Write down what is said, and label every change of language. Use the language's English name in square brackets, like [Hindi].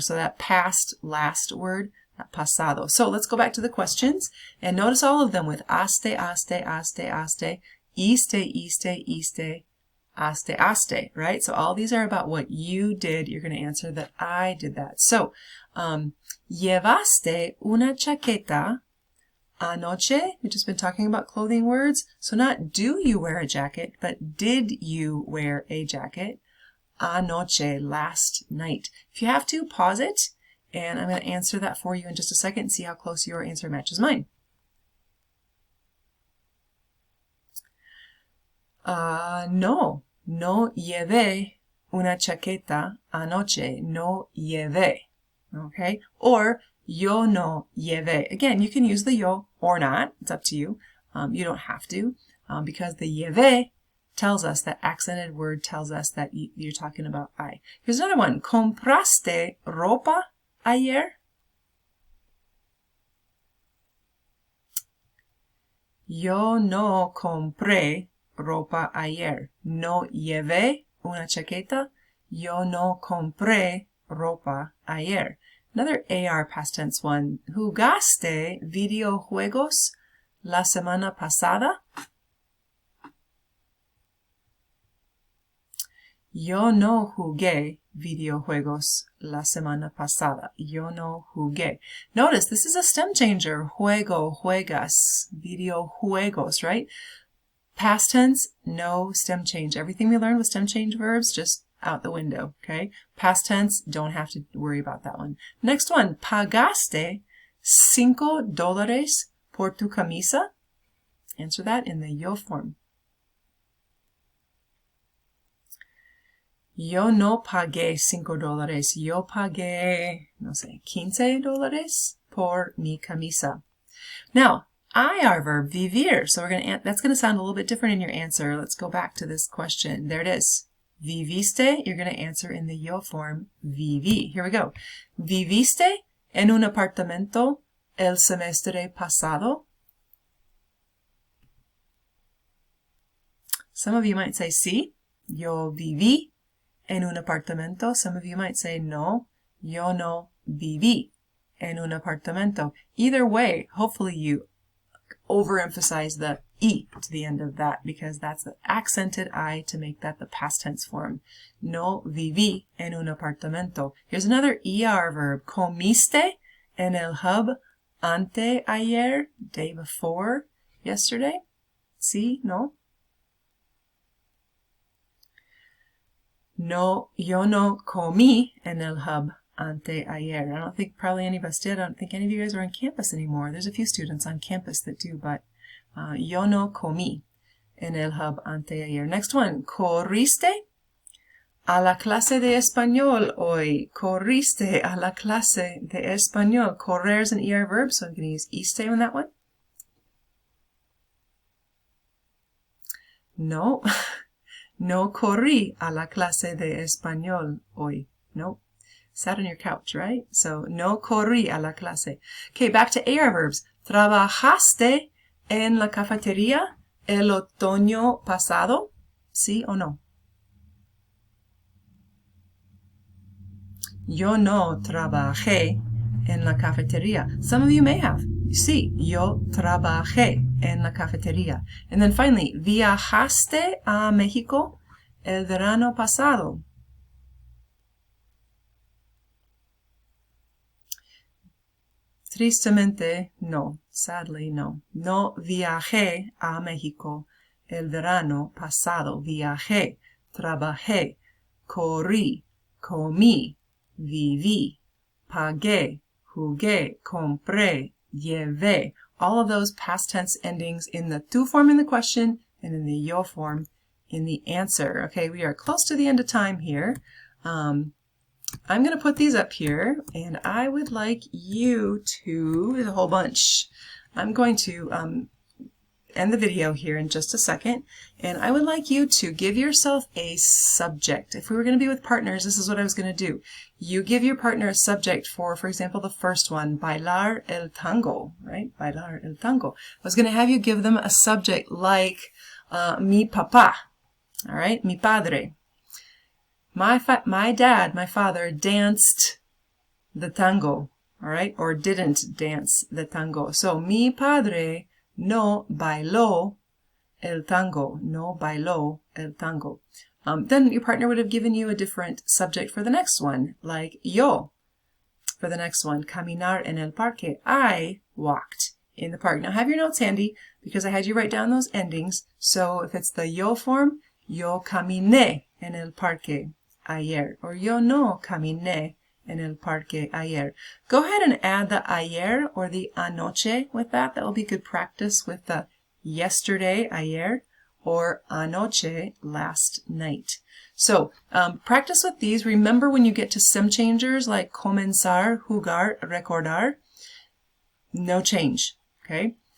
[English] So that past last word, that pasado. So let's go back to the questions and notice all of them with aste, aste, aste, aste, iste, iste, iste, aste, aste, right? So all these are about what you did. You're going to answer that I did that. [Spanish] So, llevaste una chaqueta anoche. [English] We've just been talking about clothing words. So not do you wear a jacket, but did you wear a jacket? Anoche, last night. If you have to, pause it, and I'm going to answer that for you in just a second and see how close your answer matches mine. [Spanish] No llevé una chaqueta anoche. No llevé. Okay? Or yo no llevé. [English] Again, you can use the yo or not. It's up to you. You don't have to because the llevé tells us, that accented word tells us that you're talking about I. Here's another one. [Spanish] ¿Compraste ropa ayer? Yo no compré ropa ayer. No llevé una chaqueta. Yo no compré ropa ayer. [English] Another AR past tense one. [Spanish] ¿Jugaste videojuegos la semana pasada? Yo no jugué videojuegos la semana pasada. Yo no jugué. [English] Notice this is a stem changer. Juego, juegas, videojuegos, right? Past tense, no stem change. Everything we learned with stem change verbs, just out the window, okay? Past tense, don't have to worry about that one. Next one, [Spanish] pagaste $5 por tu camisa? [English] Answer that in the yo form. [Spanish] Yo no pagué $5. Yo pagué, no sé, $15 por mi camisa. [English] Now, IR verb, vivir. So that's going to sound a little bit different in your answer. Let's go back to this question. There it is. Viviste, you're going to answer in the yo form, viví. Here we go. [Spanish] Viviste en un apartamento el semestre pasado? [English] Some of you might say sí. [Spanish] Yo viví en un apartamento. [English] Some of you might say no. [Spanish] Yo no viví en un apartamento. [English] Either way, hopefully you overemphasize the E to the end of that because that's the accented I to make that the past tense form. [Spanish] No viví en un apartamento. [English] Here's another ER verb. [Spanish] Comiste en el hub anteayer, [English] day before yesterday? [Spanish] Sí, no? No, yo no comí en el hub anteayer. [English] I don't think probably any of us did. I don't think any of you guys are on campus anymore. There's a few students on campus that do, but [Spanish] yo no comí en el hub anteayer. [English] Next one, [Spanish] corriste a la clase de español hoy. Corriste a la clase de español. [English] Correr is an ER verb, so I'm going to use iste on that one. [Spanish] No. No corrí a la clase de español hoy. [English] No. Sat on your couch, right? So, [Spanish] no corrí a la clase. [English] Okay, back to AR verbs. [Spanish] ¿Trabajaste en la cafetería el otoño pasado? ¿Sí o no? Yo no trabajé en la cafetería. [English] Some of you may have. [Spanish] Sí, yo trabajé en la cafetería. [English] And then finally, [Spanish] ¿viajaste a México el verano pasado? Tristemente, no. [English] Sadly, no. [Spanish] No viajé a México el verano pasado. Viajé, trabajé, corrí, comí, viví, pagué, jugué, compré, llevé. [English] All of those past tense endings in the tu form in the question and in the yo form in the answer. Okay, we are close to the end of time here. I'm going to put these up here, and I would like you to, there's a whole bunch. I'm going to end the video here in just a second, and I would like you to give yourself a subject. If we were going to be with partners, this is what I was going to do. You give your partner a subject for example, the first one, [Spanish] bailar el tango, [English] right? Bailar el tango. I was going to have you give them a subject like mi papá, all right? [Spanish] Mi padre. [English] My dad, my father, danced the tango, all right? Or didn't dance the tango. [Spanish] So, mi padre no bailó el tango. No bailó el tango. [English] Then your partner would have given you a different subject for the next one, like yo. For the next one, [Spanish] caminar en el parque. [English] I walked in the park. Now have your notes handy because I had you write down those endings. So if it's the yo form, [Spanish] yo caminé en el parque ayer. Or yo no caminé en el parque ayer. [English] Go ahead and add the ayer or the anoche with that. That will be good practice with the yesterday, ayer, or anoche, last night. So practice with these. Remember when you get to stem changers like comenzar, jugar, recordar, no change, okay?